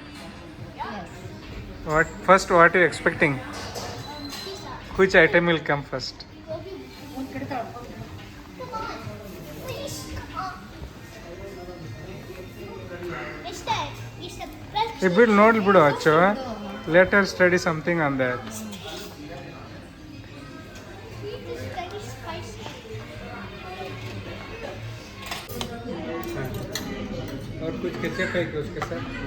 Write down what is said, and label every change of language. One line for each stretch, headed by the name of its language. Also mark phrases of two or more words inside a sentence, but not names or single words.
English: What first? What are you expecting? Which item will come first?
Kannada: ಬಿಡು ನೋಡ್ಬಿಡು ಅಚ್ಚು.
English: later study something on that.
Hindi: और कुछ केचप है क्या उसके साथ?